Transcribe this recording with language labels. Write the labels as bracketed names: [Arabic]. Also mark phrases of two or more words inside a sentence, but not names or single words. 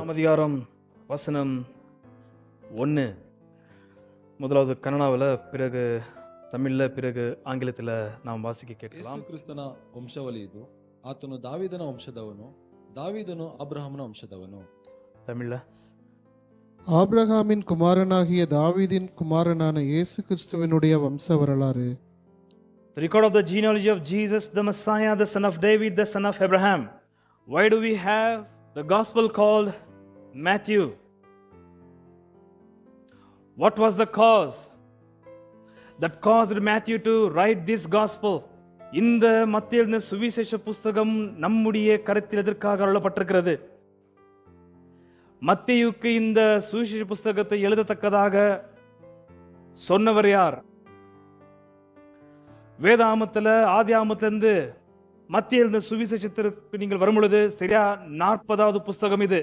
[Tamil] அதிகாரம் வசனம் 1. முதலாவது கன்னடாவில், பிறகு தமிழ்ல, பிறகு ஆங்கிலத்தில் நாம் வாசிக்க கேட்கலாம். [Kannada] ಯೇಸು ಕ್ರಿಸ್ತನ ವಂಶಾವಳಿ ಇದು. ಆತನು ದಾವೀದನ ವಂಶದವನು, ದಾವೀದನು ಅಬ್ರಹಾಮನ ವಂಶದವನು. [Tamil] தமிழ்ல, ஆபிரகாமின் குமாரனாகிய தாவீதின் குமாரனான இயேசு கிறிஸ்துவினுடைய வம்ச வரலாறு. [English] the record of the genealogy of Jesus, the Messiah, the son of David, the son of Abraham. Why do we have the gospel called Matthew? What was the cause that caused Matthew to write this gospel? [Tamil] இந்த மத்தேயு எழுதின சுவிசேஷ புஸ்தகம் நம்முடைய கருத்தில் எதற்காக அருளப்பட்டிருக்கிறது? மத்தேயுக்கு இந்த சுவிசேஷ புஸ்தகத்தை எழுதத்தக்கதாக சொன்னவர் யார்? வேதாமத்துல, ஆதி ஆமத்திலிருந்து மத்தேயு எழுதின சுவிசேஷத்திற்கு நீங்கள் வரும் பொழுது சரியா 40வது புஸ்தகம் இது.